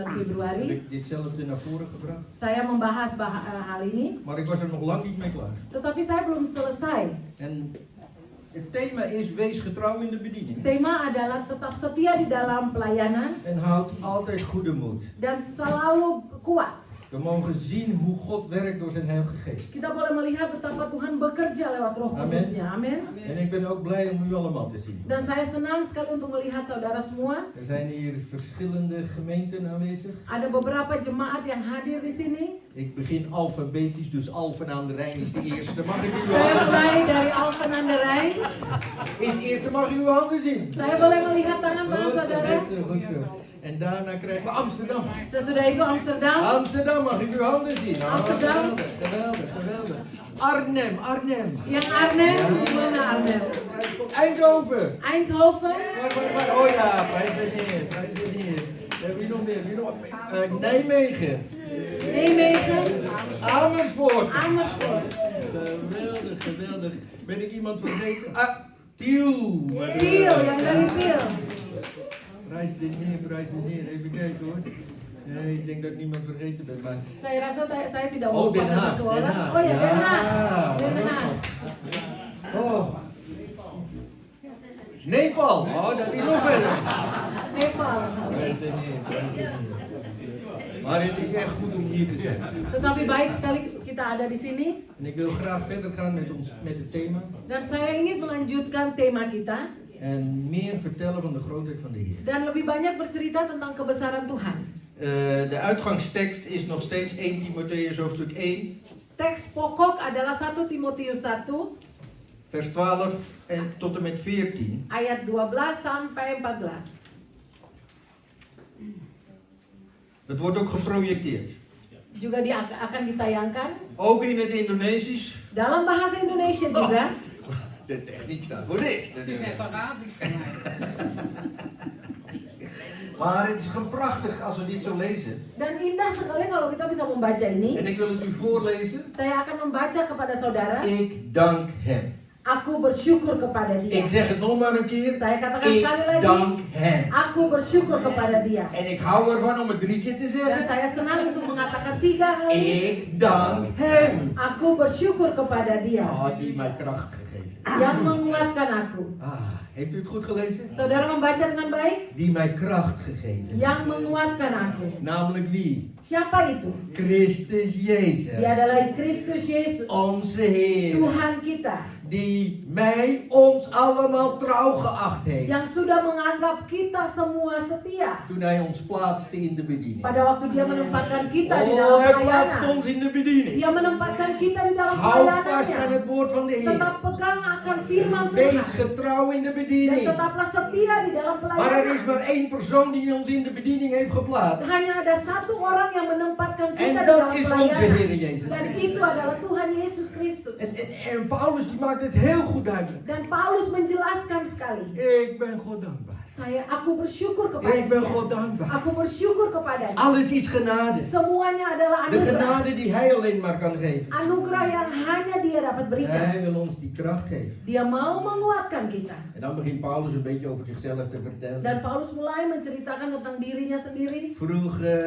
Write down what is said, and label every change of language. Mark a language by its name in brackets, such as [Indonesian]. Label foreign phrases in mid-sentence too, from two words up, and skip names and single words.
[Indonesian] Februari. [Dutch] Ditzelfde naar voren gebracht. [Indonesian] Saya membahas hal ini, [Dutch] Maar ik was er nog lang niet mee klaar. [Indonesian] tetapi saya belum selesai. [Dutch] En het thema is: wees getrouw in de bediening. [Indonesian] Tema adalah tetap setia di dalam pelayanan [Dutch] En houd altijd goede moed. [Indonesian] dan selalu kuat. [Dutch] We mogen zien hoe God werkt door zijn Heilige Geest. [Indonesian] Kita boleh melihat betapa Tuhan bekerja lewat Roh [Dutch] Amen. [Indonesian] Kudusnya. Amin. [Dutch] En ik ben ook blij om u allemaal te zien. [Indonesian] Dan saya senang sekali untuk melihat saudara semua. [Dutch] Er zijn hier verschillende gemeenten aanwezig. [Indonesian] Ada beberapa jemaat yang hadir di sini. [Dutch] Ik begin alfabetisch, dus Alphen aan de Rijn is de eerste. Mag ik uw [Indonesian] Saya [Dutch] handen [Indonesian] mulai dari Alphen aan de Rijn. [Dutch] Is de eerste, mag ik uw handen zien? [Indonesian] Saya boleh melihat tangan-tangan [Dutch] Goed zo, [Indonesian] saudara. [Dutch] goed zo, goed zo. En daarna krijgen we Amsterdam. [Indonesian] Sesudah itu Amsterdam. [Dutch] Amsterdam, mag ik uw handen zien? Oh, Amsterdam. geweldig, geweldig, geweldig. Arnhem, Arnhem. [Indonesian] Yang Arnhem, mana Arnhem? [Dutch] Eindhoven. Eindhoven. Waar? Oh ja, prijs de Heer, prijs de Heer. Wie nog meer? Wie nog? Nijmegen. Nijmegen. Amersfoort. Amersfoort. Geweldig, geweldig. Ben ik iemand vergeten? Ah, Tiel. Tiel, [Indonesian] yang dari Tiel. [Dutch] Prijs de Heer, prijs de Heer. Even kijken hoor. Nee, ik denk dat ik niemand vergeten ben, maar... [Indonesian] Saya rasa saya tidak [Dutch] Oh, Den [Indonesian] melupakan [Dutch] Haag, [Indonesian] seseorang. [Dutch] Den Haag. Oh ya, Den Haag. Ja. Den Haag. Oh. Nepal. Oh, dat is nog verder. Nepal. Prijs de Heer, prijs de Heer. Maar het is echt goed om hier te zijn. [Indonesian] Tetapi baik sekali kita ada di sini. [Dutch] En ik wil graag verder gaan met het thema. [Indonesian] Dan saya ingin melanjutkan tema kita. [Dutch] En meer vertellen van de grootheid van de Heer. [Indonesian] Dan lebih banyak bercerita tentang kebesaran Tuhan. [Dutch] De uitgangstekst is nog steeds 1 Timotheus hoofdstuk 1. [Indonesian] Teks pokok adalah 1 Timotius 1 [Dutch] Vers 12 en tot en met 14. [Indonesian] ayat 12 sampai 14. [Dutch] Dat wordt ook geprojecteerd. [Indonesian] Juga akan ditayangkan [Dutch] Ook in het Indonesisch. [Indonesian] dalam bahasa Indonesia juga. [Dutch] De techniek staat voor niks. Het is net Arabisch voor mij. Maar het is gewoon prachtig als we dit zo lezen. [Indonesian] Dan indah sekali kalau kita bisa membaca ini. [Dutch] En ik wil het u voorlezen. [Indonesian] Saya akan membaca kepada saudara. [Dutch] Ik dank hem. [Indonesian] Aku bersyukur kepada dia. [Dutch] Ik zeg het nog maar een keer. [Indonesian] Saya katakan [Dutch] Ik [Indonesian] sekali lagi. [Dutch] dank hem. [Indonesian] Aku bersyukur kepada dia. [Dutch] En ik hou ervan om het 3 keer te [Indonesian] Dan [Dutch] zeggen. [Indonesian] saya senang untuk mengatakan 3 kali. [Dutch] Ik dank hem. [Indonesian] Aku bersyukur kepada dia. [Dutch] Oh, die mij kracht gegeven. [Indonesian] Yang menguatkan aku. [Dutch] Heeft u het goed gelezen? [Indonesian] Saudara membaca dengan baik? [Dutch] Die mij kracht gegeven. [Indonesian] Yang menguatkan aku. [Dutch] Namelijk wie? [Indonesian] Siapa itu? [Dutch] Christus Jezus. [Indonesian] Dia adalah Kristus Yesus. [Dutch] Onze Heer. [Indonesian] Tuhan kita. [Dutch] Die mij, ons allemaal trouw geacht heeft. [Indonesian] Yang sudah menganggap kita semua setia. [Dutch] Toen hij ons plaatste in de bediening. [Indonesian] Pada waktu dia menempatkan kita di [Dutch] Oh, [Indonesian] dalam [Dutch] hij plaatst [Indonesian] pelayanan. [Dutch] ons in de bediening. [Indonesian] Dia menempatkan kita di dalam [Dutch] Hou vast aan [Indonesian] pelayanannya. [Dutch] het woord van de Heer. [Indonesian] Tetap pegang akan firman [Dutch] Wees [Indonesian] Tuhan. [Dutch] getrouw in de [Indonesian] Dan [Dutch] bediening. [Indonesian] tetaplah setia di dalam [Dutch] Maar er is [Indonesian] pelayanan. [Dutch] maar 1 persoon die ons in de bediening heeft geplaatst. [Indonesian] Hanya ada satu orang yang menempatkan [Dutch] En [Indonesian] kita di [Dutch] dat [Indonesian] dalam [Dutch] is onze Heer [Indonesian] pelayanan. [Dutch] Jezus [Indonesian] Dan [Dutch] Christus. [Indonesian] itu adalah Tuhan Yesus Kristus. [Dutch] En Paulus die maakt het heel goed duidelijk. [Indonesian] Dan Paulus menjelaskan sekali. [Dutch] Ik ben God dankbaar. [Indonesian] Aku bersyukur kepada [Dutch] Ik ben [Indonesian] dia. [Dutch] God dankbaar. [Indonesian] Aku bersyukur kepadanya. [Dutch] Alles is genade. [Indonesian] Semuanya adalah [Dutch] De [Indonesian] anugerah. [Dutch] genade die hij alleen maar kan geven. [Indonesian] Anugerah yang hanya dia dapat berikan. [Dutch] Hij wil ons die kracht geven. [Indonesian] Dia mau menguatkan kita. [Dutch] En dan begint Paulus een beetje over zichzelf te vertellen. [Indonesian] Dan Paulus mulai menceritakan tentang dirinya sendiri. [Dutch] Vroeger